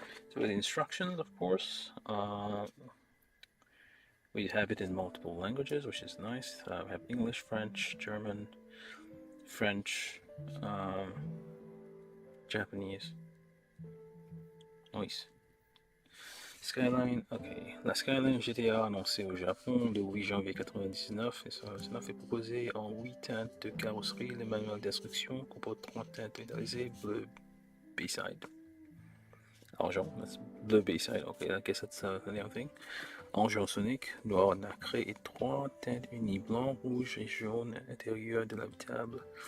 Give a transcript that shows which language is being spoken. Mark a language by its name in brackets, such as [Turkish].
[English] So with the instructions, of course, we have it in multiple languages, which is nice. We have English, French, German, French, Japanese. Nice. Skyline, ok. [French] La Skyline GTA annoncée au Japon le 8 janvier 1999 est proposée en 8 teintes de carrosserie. Le manuel d'instruction comporte 3 teintes métallisées, bleu B-side. [English] Argent, that's bleu B-side, ok, I guess that's the other thing. [French] Argent sonique, noir nacré et 3 teintes unies, blanc, rouge et jaune. Intérieur de l'habitable.